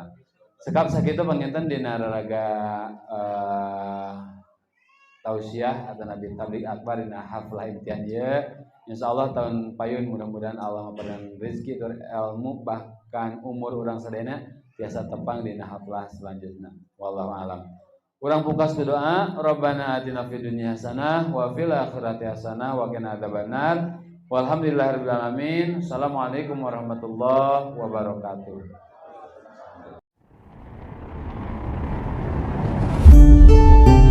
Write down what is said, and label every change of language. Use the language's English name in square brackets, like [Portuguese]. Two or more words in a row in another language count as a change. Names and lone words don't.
[Sundanese] Sekap sakitu panginten dina raraga tausiah atau nabi tablik akbar dina haflah imtihan ieu. Insyaallah tahun payun [Indonesian] mudah-mudahan Allah memberikan rezeki [Sundanese] tur ilmu bahkan umur urang sadayana tiasa tepang dina haflah selanjutnya. [Arabic] والله أعلم. [Sundanese] Urang pungkas doa, [Arabic] ربنا آتنا في الدنيا حسنة وفي الآخرة حسنة وقنا عذاب النار. والحمد لله رب العالمين. السلام عليكم ورحمة الله وبركاته.